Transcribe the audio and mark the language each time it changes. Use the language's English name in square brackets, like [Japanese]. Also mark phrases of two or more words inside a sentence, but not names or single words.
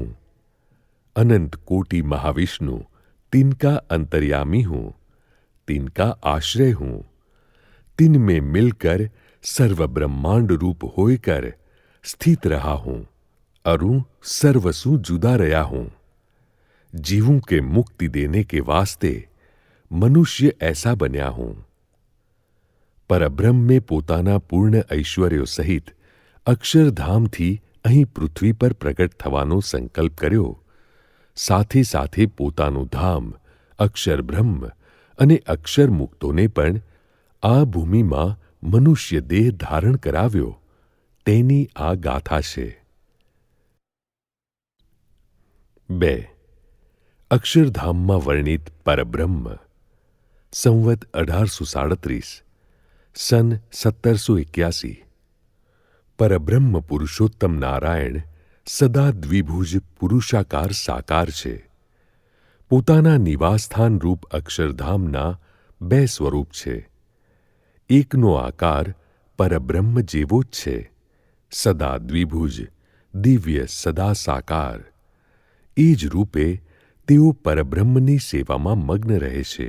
[Hindi] अनंत कोटि महाविष्णु तिनका अंतर्यामी हूं, तिनका आश्रय हूं, तिन में मिलकर सर्व ब्रह्मांड रूप होकर स्थित रहा हूं, अरु सर्वसु जुदा रहा हूं। जीवों के मुक्ति देने के वास्ते मनुष्य ऐसा बन्या हूं। परब्रह्म में [Gujarati] પોતાના પૂર્ણ ઐશ્વર્યો સહિત અક્ષરધામથી અહીં પૃથ્વી પર પ્રગટ થવાનો સંકલ્પ કર્યો, સાથે સાથે પોતાનું ધામ અક્ષર બ્રહ્મ અને અક્ષર મુક્તોને પણ આ ભૂમિમાં મનુષ્ય દેહ ધારણ કરાવ્યો, તેની આ ગાથા છે। 2. અક્ષરધામમાં વર્ણિત પરબ્રહ્મ। સંવત 1837, सन 1781। પરબ્રહ્મ પુરુષોત્તમ નારાયણ સદા દ્વિભુજ પુરુષાકાર સાકાર છે। પોતાના નિવાસસ્થાન રૂપ અક્ષરધામના બે સ્વરૂપ છે। એકનો આકાર પરબ્રહ્મ જેવો જ છે, સદા દ્વિભુજ, દિવ્ય સદા સાકાર। એ જ રૂપે તેઓ પરબ્રહ્મની સેવામાં મગ્ન રહે છે।